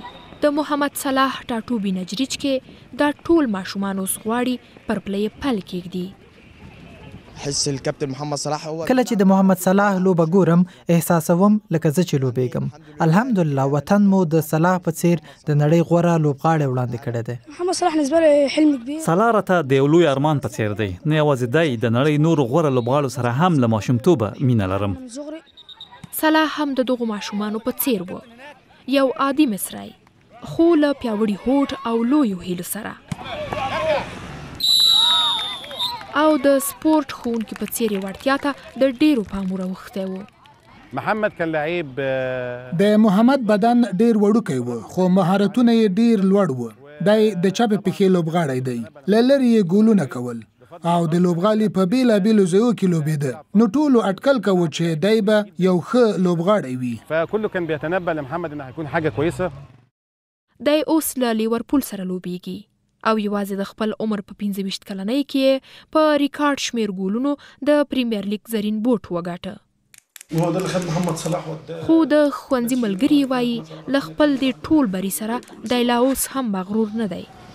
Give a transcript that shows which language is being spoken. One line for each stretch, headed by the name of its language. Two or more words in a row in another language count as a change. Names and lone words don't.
Pashto: د محمد صلاح ټاټوبي نجریج کې دا ټول ماشومان اوس غواړي پر پله یې پل کېږدي. کله چې د محمد صلاح لوبه ګورم احساسوم لکه زه چې لوبېږم. الحمدلله وطن مو د صلاح په څیر د نړۍ غوره لوبغاړی وړاندې کړی دی.
Arabic: محمد صلاح بالنسبه له حلم کبیر.
Pashto: صلاح راته د یو لوی ارمان په څیر دی. نه یوازې دی د نړۍ نور غوره لوبغاړو سره هم له ماشومتوبه مینه لرم. صلاح هم د دغو ماشومانو په څیر و. یو عادي مصری خو له پیاوړي هوډ او لویو هیلو سره او د سپورت ښوونکي په څیر یې وړتیا ته د ډیرو پام اوښتی و.
Arabic: محمد کان لعیب
Pashto: د محمد بدن ډیر وړوکی و خو مهارتونه یې ډیر لوړ و. دی د چپې پښې لوبغاړی دی. له لرې یې ګولونه کول او د لوبغالي په بیلابیلو ځایو کې لوبېده. نو ټولو اټکل کوو چې دی به یو ښه لوبغاړی وي.
Arabic: فکله کان بيتنبأ لمحمد انه هيكون حاجه كويسه.
Pashto: دی اوس له لیورپول سره لوبېږي او یوازې د خپل عمر په 25 کلنۍ کې په ریکارډ شمیر ګولونو د پریمیر لیګ زرین بوټ وګاټه. خو د ښوونځي ملګري وایي له خپل دې ټول بري سره دی لا اوس هم مغرور نه دی.